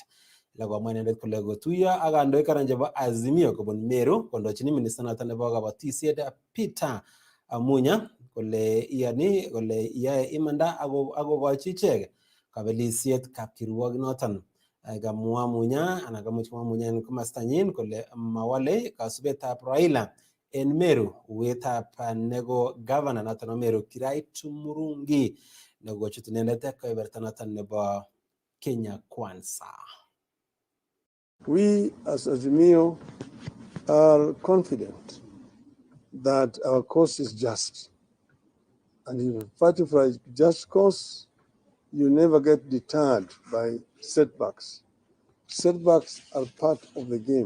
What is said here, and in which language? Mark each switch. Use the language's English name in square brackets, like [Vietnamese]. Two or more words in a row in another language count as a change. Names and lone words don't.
[Kalenjin] Lagomwa inendet kole kotuiyo ak kandoik aran chebo Azimio kobun Meru kondochini minister noton nebo kabatisiet Peter Amunya kole iyani kole yae imanda akokochi ichek kabelisiet kapkirwok noton. Kamwa Munya ana kamuch komwa Munya en komastanyin kole mawale kasubetab Raila en Meru wetab nego governor noton Meru Kiraitu Murungi nego chut inendet keberta noton nebo Kenya Kwanza. [English] We as Azimio are confident that our cause is just. And if you fight for a just cause, you never get deterred by setbacks. Setbacks are part of the game.